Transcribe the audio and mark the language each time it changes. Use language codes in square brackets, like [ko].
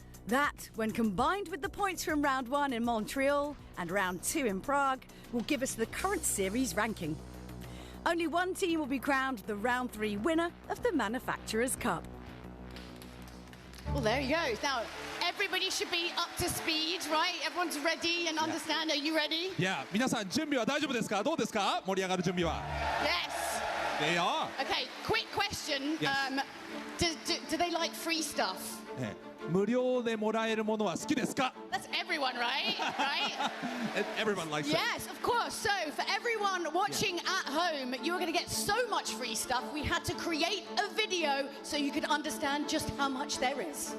[en] That, when combined with the points from round 1 in Montreal and round 2 in Prague, will give us the current series ranking. Only 1 team will be crowned the round 3 winner of the Manufacturers' Cup. Well, there you go. Now, everybody should be up to speed, right? Everyone's ready and understand. Are you ready? Yeah. [ja] 皆さん準備は大丈夫ですか？どうですか？盛り上がる準備は。 [en] Yes. They are. Okay, quick question. Yes. Do they like free stuff? [ja] 無料でもらえるものは好きですか？ [en] That's everyone, right? Right? Everyone likes it. Yes, of course. So, for everyone watching at home, you're going to get so much free stuff. We had to create a video so you could understand just how much there is.